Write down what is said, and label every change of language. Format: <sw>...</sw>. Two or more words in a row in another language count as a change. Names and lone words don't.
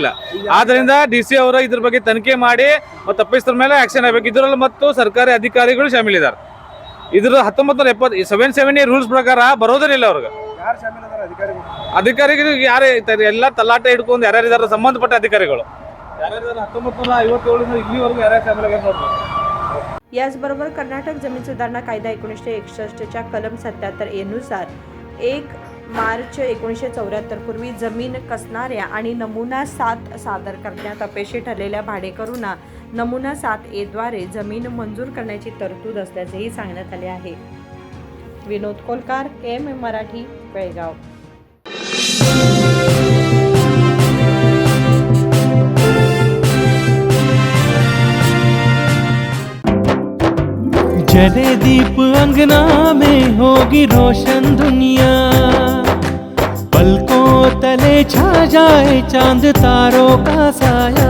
<kn>ಆದ್ರಿಂದ DC ಅವರು ಇದ್ರ ಬಗ್ಗೆ ತನಿಖೆ ಮಾಡಿ ಮತ್ತು ತಪ್ಪಿಸಿದ ಮೇಲೆ ಆಕ್ಷನ್ ಆಗಬೇಕು. ಇದರಲ್ಲಿ ಮತ್ತು ಸರ್ಕಾರಿ ಅಧಿಕಾರಿಗಳು ಶಾಮೀಲಿದ್ದಾರೆ. ಇದ್ರ 1977 ರೂಲ್ಸ್ ಪ್ರಕಾರ ಬರೋದಿಲ್ಲ ಅವ್ರಿಗೆ. ಯಾರು ಶಾಮೀಲ್ ಅದಾರ ಅಧಿಕಾರಿಗಳು? ಅಧಿಕಾರಿಗಳು ಯಾರೇ ಇರ್ತಾರೆ, ಎಲ್ಲ ತಲಾಟೆ ಹಿಡ್ಕೊಂಡು ಯಾರ್ಯಾರಿದ್ದಾರೆ ಸಂಬಂಧಪಟ್ಟ ಅಧಿಕಾರಿಗಳು 1957 ಇಲ್ಲಿವರೆಗೂ ಯಾರ್ಯಾರು ಶಾಮೀಲ್ ಆಗ್ಯಾರ ನೋಡ್ರಿ.</kn> <mr>याचबरोबर कर्नाटक जमीन सुधारणा कायदा 1961च्या कलम 77A नुसार 1 मार्च 1974 पूर्वी जमीन कसणाऱ्या आणि नमुना 7 सादर करण्यात अपयशी ठरलेल्या भाडेकरूंना नमुना 7A द्वारे जमीन मंजूर करण्याची तरतूद असल्याचेही सांगण्यात आले आहे. विनोद कोलकार, KMM मराठी, बेळगाव.</mr> <hi>जले दीप अंगना में होगी रोशन दुनिया, पलकों तले छा जाए चांद तारों का साया,</hi>